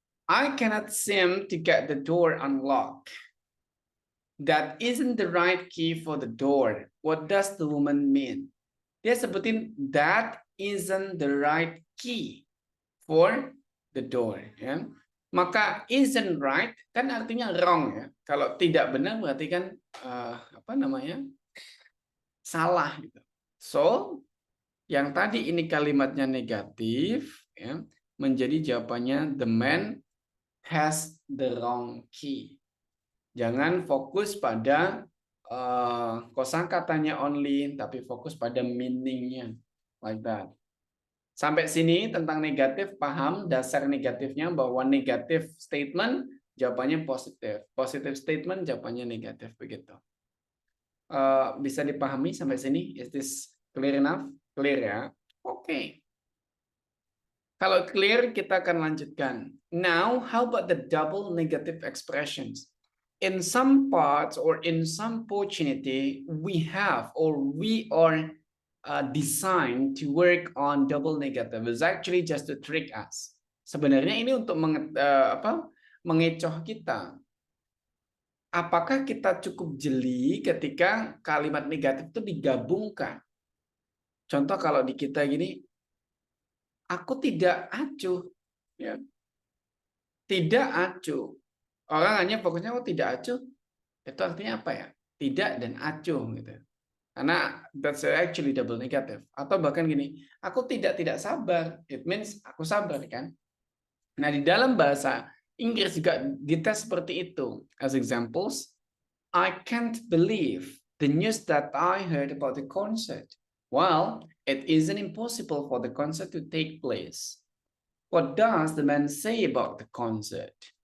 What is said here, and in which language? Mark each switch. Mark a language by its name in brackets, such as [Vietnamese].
[English] I cannot seem to get the door unlocked. That isn't the right key for the door. What does the woman mean? [Indonesian] Dia sebutin [English] that isn't the right key for the door. [Indonesian] Ya. Maka isn't right kan artinya wrong ya. Kalau tidak benar berarti kan apa namanya salah. Gitu. So yang tadi ini kalimatnya negatif ya, menjadi jawabannya [English] the man has the wrong key. [Indonesian] Jangan fokus pada kosakatanya only, tapi fokus pada meaningnya, [English] like that. [Indonesian] Sampai sini tentang negatif, paham dasar negatifnya bahwa negatif statement jawabannya positif, positif statement jawabannya negatif, begitu. Bisa dipahami sampai sini? [English] Is this clear enough? Clear [Indonesian] ya? Oke. Kalau clear, kita akan lanjutkan. [English] Now, how about the double negative expressions? In some parts or in some opportunity, we have or we are designed to work on double negative. It's actually just to trick us. [Indonesian] Sebenarnya ini untuk mengecoh kita. Apakah kita cukup jeli ketika kalimat negatif itu digabungkan? Contoh kalau di kita gini, aku tidak acuh. Ya. Tidak acuh. Orang hanya fokusnya tidak acuh. Itu artinya apa ya? Tidak dan acuh gitu. [English] Karena that's actually double negative. [Indonesian] Atau bahkan gini, aku tidak sabar. [English] It means [Indonesian] aku sabar kan. Nah, di dalam bahasa Inggris juga dites seperti itu. [English] As examples, I can't believe the news that I heard about the concert. Well, it isn't impossible for the concert to take place. What does the man say about the concert?